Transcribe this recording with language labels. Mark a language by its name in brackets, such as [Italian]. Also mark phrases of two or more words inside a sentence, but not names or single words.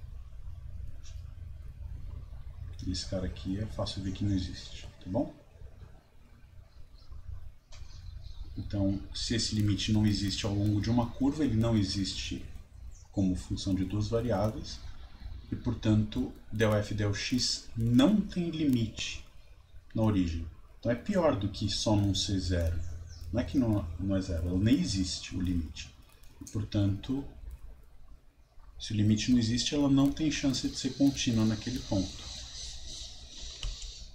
[Portuguese] E esse cara aqui é fácil ver que não existe, tá bom? Então, se esse limite não existe ao longo de uma curva, ele não existe como função de duas variáveis, e, portanto, del f del x não tem limite na origem. Então é pior do que só não ser zero. Não é que não é zero, ela nem existe o limite. E, portanto, se o limite não existe, ela não tem chance de ser contínua naquele ponto.